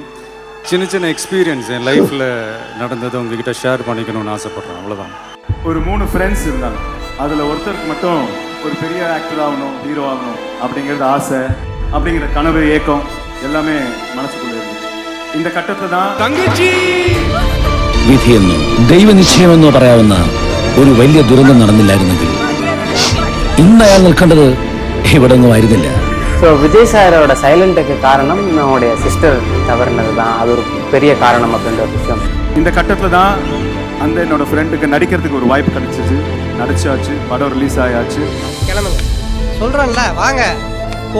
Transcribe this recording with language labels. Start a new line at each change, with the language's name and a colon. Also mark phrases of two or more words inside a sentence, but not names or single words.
Tamil: சின்ன சின்ன எக்ஸ்பீரியன்ஸ் என் லைஃப்ல நடந்ததை உங்ககிட்ட ஷேர் பண்ணிக்கணும்னு ஆசைப்படுறேன். அவ்வளவுதான். ஒரு 3 ஃப்ரெண்ட்ஸ் இருந்தாங்க. அதில் ஒருத்தருக்கு மட்டும் ஒரு பெரிய ஆக்டர் ஆகணும், ஹீரோ ஆகணும் அப்படிங்கிறது ஆசை, அப்படிங்கிற கனவு, ஏக்கம் எல்லாமே மனசுக்குள்ளே இருந்துச்சு. இந்த கட்டத்தில் தான் தங்கச்சி
Malayalam: വിധിയെന്നോ ദൈവനിശ്ചയമെന്നോ പറയാവുന്ന ഒരു വലിയ ദുരന്തം നടന്നില്ലായിരുന്നെങ്കിൽ ഇന്ന് അയാൾ നിൽക്കേണ്ടത് ഇവിടെ ഒന്നും ആയിരുന്നില്ല.
Tamil: ஸோ விஜய் சாரோட சைலண்ட்டுக்கு காரணம் நம்மளுடைய சிஸ்டர் தவறுனது தான். அது ஒரு பெரிய காரணம் அப்படின்ற ஒரு விஷயம். இந்த கட்டத்தில் தான் அந்த என்னோட ஃப்ரெண்டுக்கு நடிக்கிறதுக்கு ஒரு வாய்ப்பு கிடைச்சிச்சு. நடிச்சாச்சு, படம் ரிலீஸ் ஆயாச்சு. கிளம்புங்க சொல்றேன்ல, வாங்க போ.